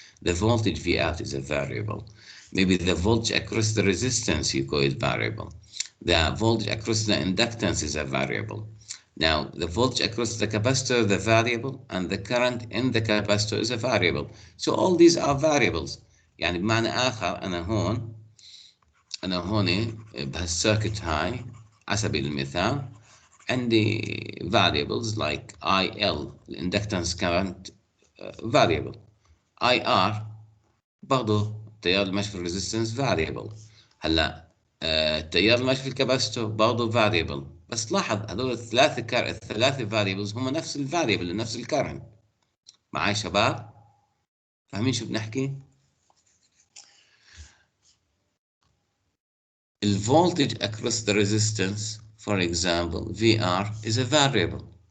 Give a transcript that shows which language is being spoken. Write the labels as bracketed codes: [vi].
[en] The voltage V out is a variable. Maybe the voltage across the resistance, you call it variable. The voltage across the inductance is a variable. Now, the voltage across the capacitor, the variable, and the current in the capacitor is a variable. So all these are variables. [ar] يعني بمعنى آخر أنا هون بهالسيركت هاي على سبيل المثال عندي [en] variables like IL, inductance current variable. [ar] IR برضه التيار الماشي في الريزيستنس variable. هلا التيار الماشي في الكاباستور برضه variable. بس لاحظ هذول الثلاثة variables هم نفس الفاريبل, نفس الكرنت. معاي شباب؟ فاهمين شو بنحكي؟ [en] The voltage across the resistance, for example, VR is a variable.